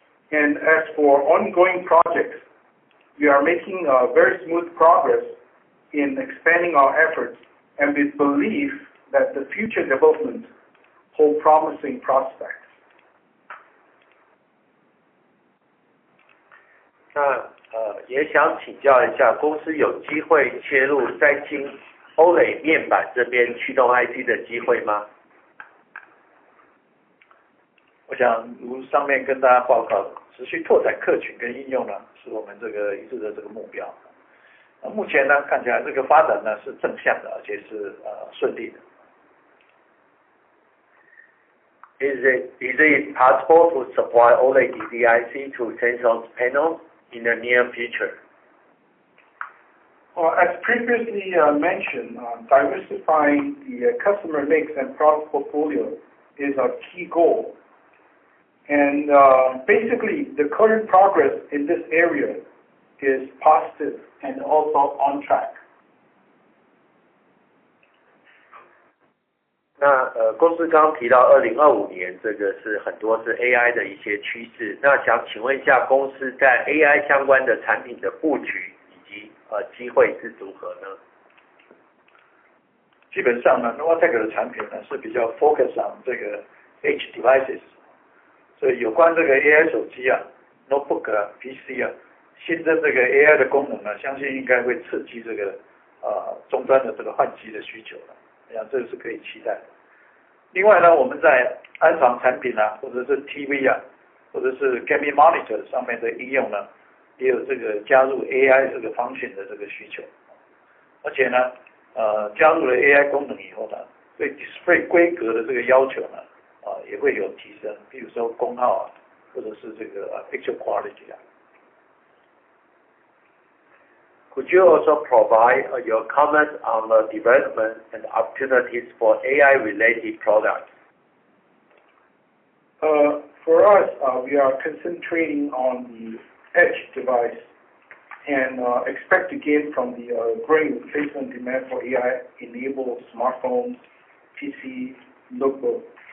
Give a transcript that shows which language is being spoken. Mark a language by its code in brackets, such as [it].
[en] And as for ongoing projects, we are making very smooth progress in expanding our efforts, and we believe that the future development hold promising prospects. [zh] 那也想请教一下，公司有机会切入3星欧蕾面板这边驱动 IC 的机会吗？我想如上面跟大家报告，持续拓展客群跟应用呢，是我们这个一致的这个目标。目前呢，看起来这个发展呢是正向的，而且是顺利的。 [en] Is it possible to supply OLED DDIC to Samsung's panels in the near future? As previously mentioned, diversifying the customer mix and product portfolio is our key goal. And basically, the current progress in this area is positive and also on track. [zh] 那公司刚刚提到2025年，这个是很多是 AI 的一些趋势。那想请问一下，公司在 AI 相关的产品的布局以及机会是如何呢？基本上呢 ，Novatek 的产品呢是比较 [en] focus on [zh] 这个 Edge devices， 所以有关这个 AI 手机notebook PC 新增这个 AI 的功能呢，相信应该会刺激这个终端的这个换机的需求了，我想这个是可以期待的。另外呢，我们在安防产品或者是 TV 或者是 gaming monitor 上面的应用呢，也有这个加入 AI 这个function的这个需求，而且呢，加入了 AI 功能以后呢，对 display 规格的这个要求呢，也会有提升，比如说功耗或者是这个picture quality [en] Could you also provide your comments on the development and opportunities for AI-related products? For us, we are concentrating on the edge device and expect to gain from the growing replacement demand for AI-enabled smartphones, PC, notebook.